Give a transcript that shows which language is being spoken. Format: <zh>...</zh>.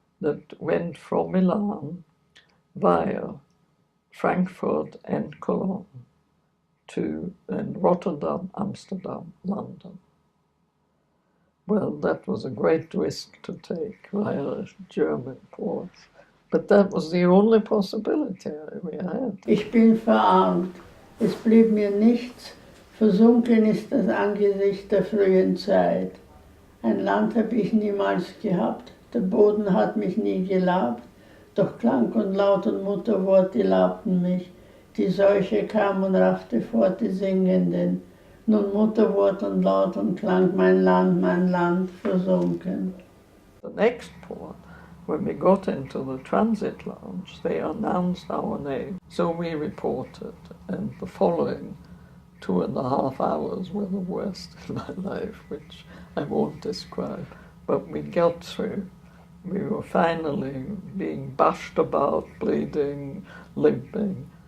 <en>that went from Milan via Frankfurt and Cologne to Rotterdam, Amsterdam, London. Well, that was a great risk to take via a German port, but that was the only possibility we had.</en> <de>Ich bin verarmt. Es blieb mir nichts. Versunken ist das Angesicht der frühen Zeit. Ein Land habe ich niemals gehabt. Der Boden hat mich nie gelabt. Doch Klang und Laut und Mutterwort, die labten mich. Die Seuche kam und raffte fort die Singenden. Nun Mutterwort und Laut und Klang, mein Land, versunken.</de> <en>The next port, when we got into the transit lounge, they announced our name. So we reported, and the following 2.5 hours were the worst in my life, which I won't describe. But we got through. We were finally being bashed about, bleeding, limping.</en>